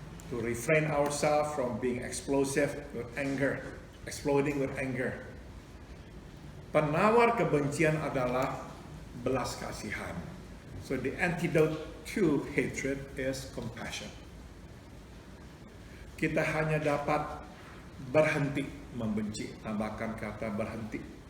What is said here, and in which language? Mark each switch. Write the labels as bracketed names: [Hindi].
[English] To refrain ourselves from being explosive with anger, exploding with anger. [Indonesian] Penawar kebencian adalah belas kasihan. [English] So the antidote to hatred is compassion. [Indonesian] Kita hanya dapat berhenti membenci, tambahkan kata berhenti.